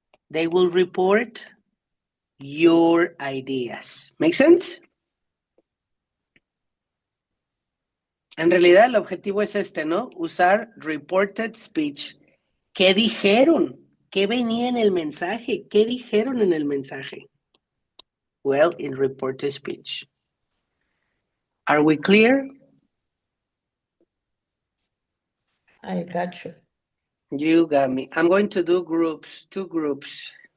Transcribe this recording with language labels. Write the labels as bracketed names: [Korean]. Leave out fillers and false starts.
[English] They will report your ideas. Make sense? [Spanish] En realidad el objetivo es este, ¿no? Usar reported speech. ¿Qué dijeron? ¿Qué venía en el mensaje? ¿Qué dijeron en el mensaje? [English] Well, in reported speech. Are we clear? I got you. You got me. I'm going to do groups, 2 groups.